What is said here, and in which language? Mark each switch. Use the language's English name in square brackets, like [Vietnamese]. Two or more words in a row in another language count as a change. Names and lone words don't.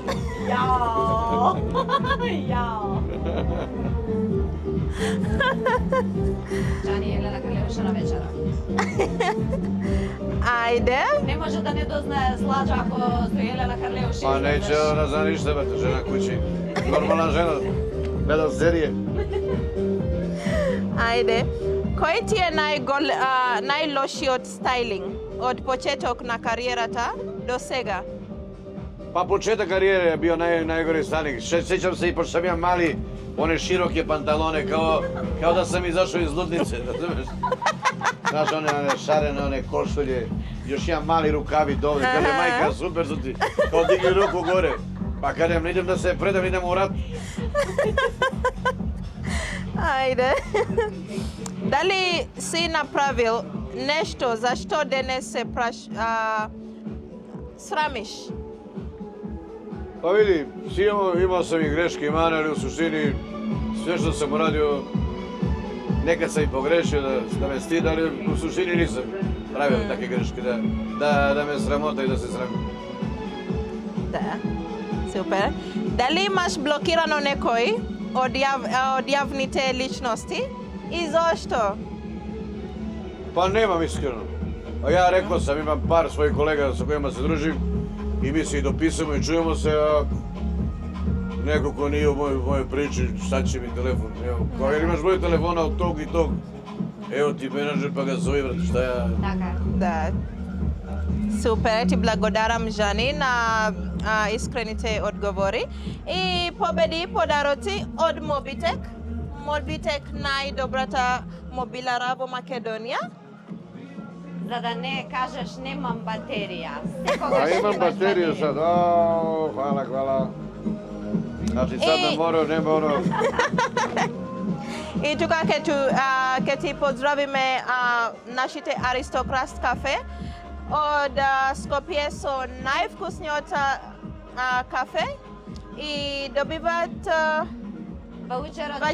[Macedonian] Јао. Јао. Джани Елена Карлевша на вечера. Ајде. Не може да не дознае Сладжа ако со Елена Карлевша. [Serbian] Pa neće ona zna ništa, brate, žena kući. Normalna žena, gleda serije. [Macedonian] Ајде. Кој ти е најлошиот стайлинг од почеток на кариерата до сега? [Serbian] Pa početak karijere je bio najgori stanik. Sjećam se i pošto sam ja mali, one široke pantalone, kao da sam izašao iz ludnice, razumeš? Znaš, one šarene, one košulje, još jedan mali rukavi dole, kaže majka, super su ti, kao digli ruku gore. Pa kažem, idem da se predam, idem u rat. [Macedonian] Ајде. Дали си направил нешто за што денес се срамиш? [Serbian] Pa vidi, imao sam i greške i mane, ali u suštini sve što sam uradio, nekad sam i pogrešio da me stida, ali u suštini nisam pravio takve greške, da me sramota и да се срамim. [Macedonian] Да. Супер. Дали имаш блокирано некој од јавните личности и зошто? [Serbian] Pa nemam iskreno. A ja rekao sam, imam par svojih kolega sa kojima se družim i mi se i dopisujemo i čujemo se, a neko ko nije u mojoj priči, šta će mi telefon? Evo, kao jer imaš broj telefona od tog i tog, evo ti menadžer pa ga zove, brate, šta ja... [Macedonian] Така. Да. Супер, ти благодарам, Жани, на искрените одговори. И победи подароци од Мобитек. Мобитек најдобрата мобилара во Македонија. За да не кажеш немам батерија. [Serbian] A imam bateriju sad, hvala. Znači sad na moru, nema ono... [Macedonian] И тука ќе ти поздравиме нашите Аристократ кафе од Скопје со највкусниот кафе и добиваат Ваучер од